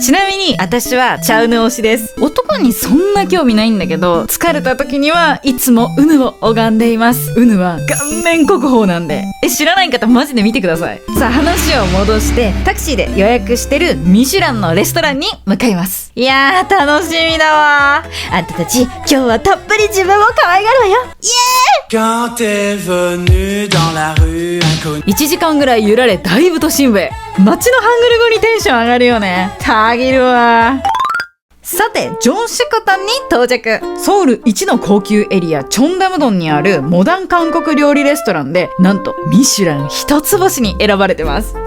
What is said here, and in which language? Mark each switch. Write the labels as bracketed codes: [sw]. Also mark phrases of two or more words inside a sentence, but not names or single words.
[ja] ちなみに私はチャウヌ推しです。男にそんな興味ないんだけど、疲れた時にはいつもウヌを拝んでいます。ウヌは顔面国宝なんで。知らない方マジで見てください。さあ話を戻して、タクシーで予約してるミシュランのレストランに向かいます。いやー楽しみだわ。あんたたち今日はたっぷり自分を可愛がるわよ。イエ [fr] Quand t'es venu dans la rue inconnue [ja] 1 時間ぐらい揺られだいぶ都心部へ。街のハングル語にテンション上がるよね。たぎるわ。さて、ジョンシュクタンに到着。ソウル一の高級エリアチョンダムドンにあるモダン韓国料理レストランで、なんとミシュラン一つ星に選ばれてます。